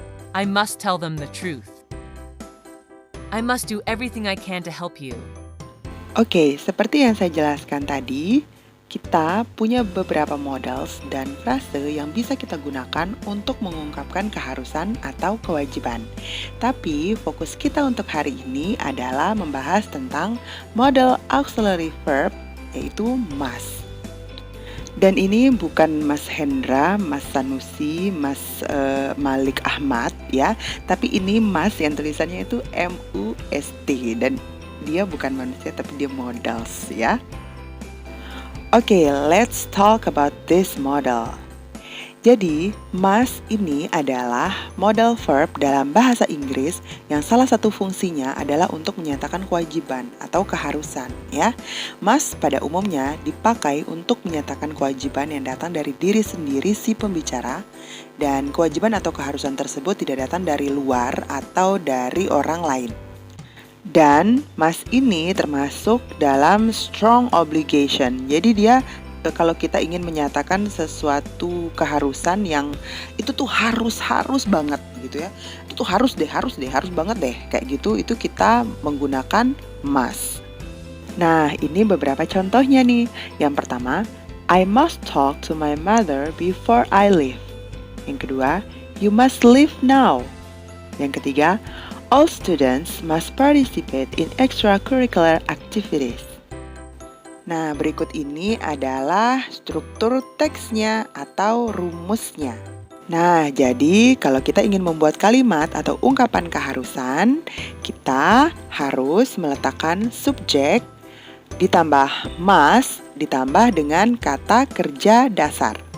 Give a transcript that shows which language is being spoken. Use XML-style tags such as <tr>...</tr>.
<en>I must tell them the truth. I must do everything I can to help you.</en> <id>Oke, seperti yang saya jelaskan tadi, kita punya beberapa models dan frase yang bisa kita gunakan untuk mengungkapkan keharusan atau kewajiban. Tapi fokus kita untuk hari ini adalah membahas tentang model auxiliary verb, yaitu must. Dan ini bukan Mas Hendra, Mas Sanusi, Mas Malik Ahmad ya, tapi ini must yang tulisannya itu M-U-S-T dan dia bukan manusia tapi dia models ya.</id> <en>Oke, let's talk about this model.</en> <id>Jadi, must ini adalah model verb dalam bahasa Inggris yang salah satu fungsinya adalah untuk menyatakan kewajiban atau keharusan, ya. Must pada umumnya dipakai untuk menyatakan kewajiban yang datang dari diri sendiri si pembicara, dan kewajiban atau keharusan tersebut tidak datang dari luar atau dari orang lain. Dan must ini termasuk dalam strong obligation. Jadi dia kalau kita ingin menyatakan sesuatu keharusan yang itu tuh harus banget gitu ya. Itu tuh harus banget deh kayak gitu, itu kita menggunakan must. Nah, ini beberapa contohnya nih. Yang pertama,</id> <en>I must talk to my mother before I leave.</en> <id>Yang kedua,</id> <en>you must leave now.</en> <id>Yang ketiga,</id> <en>all students must participate in extracurricular activities.</en> <id>Nah, berikut ini adalah struktur teksnya atau rumusnya. Nah, jadi kalau kita ingin membuat kalimat atau ungkapan keharusan, kita harus meletakkan subjek, ditambah must, ditambah dengan kata kerja dasar.</id>